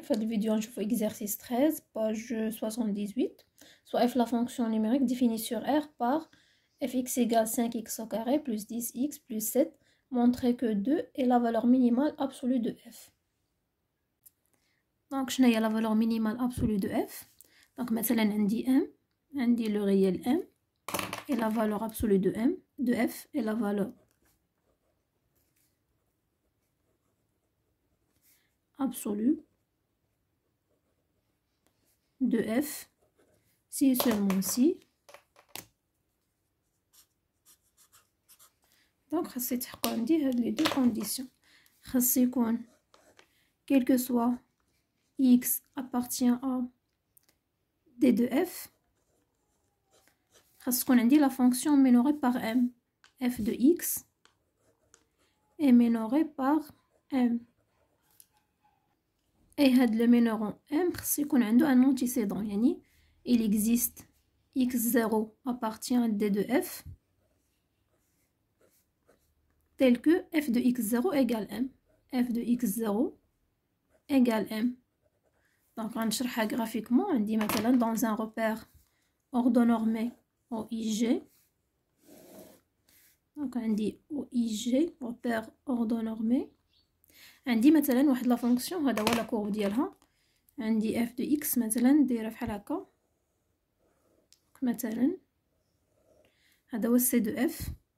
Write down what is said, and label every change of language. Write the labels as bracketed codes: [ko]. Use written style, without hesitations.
[ar] في هذا الفيديو نشوفوا [fr] exercice 13 page 78. soit f la fonction numérique définie sur R par fx égale 5x au carré plus 10x plus 7 montrer que 2 est la valeur minimale absolue de f. Donc [ar] شنو هي [fr] la valeur minimale absolue de f؟ donc [ar] مثلا عندي [fr] m, عندي le réel m et la valeur absolue de m de f et la valeur absolue de f si seulement si. [ar] donc خاص يتحققوا عندي هاد لي دو كونديسيون. خاص يكون [fr] quel que soit x appartient à d de f. [ar] خاص تكون عندي [fr] la fonction minorée par m, f de x est minorée par m. et هاد le minorant m [ar] خاص يكون عنده [fr] un antécédent, يعني il existe x0 appartient à d de f tel que f de x0 égale m. f de x0 égale m. donc [ar] غنشرحها [fr] graphiquement. [ar] عندي مثلا [fr] dans un repère orthonormé OIG. donc عندي OIG repère orthonormé. [ar] عندي مثلا واحد [fr] لا فونكسيون [ar] هذا هو [fr] لا كورب [ar] ديالها. عندي f de x مثلا دايره بحال هكا. مثلا هذا هو c de f.